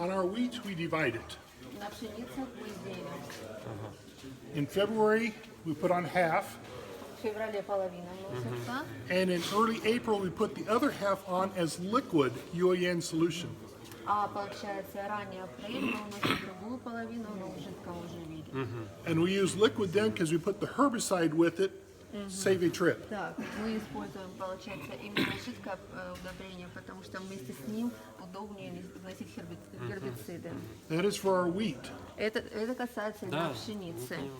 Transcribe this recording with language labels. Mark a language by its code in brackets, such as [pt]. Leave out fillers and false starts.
[en] On our wheat, we divide it. [ru] На пшеницу мы делим. [en] In February, we put on half, [ru] В феврале половина вносится. [en] and in early April, we put the other half on as liquid UAN solution. [ru] А получается, ранее апрель мы уносим другую половину, но в жидком уже виде. [en] And we use liquid then because we put the herbicide with it, save a trip. [ru] Так, мы используем, получается, именно жидкое удобрение, потому что вместе с ним удобнее вносить гербициды. [en] That is for our wheat. [ru] Это касается именно пшеницы.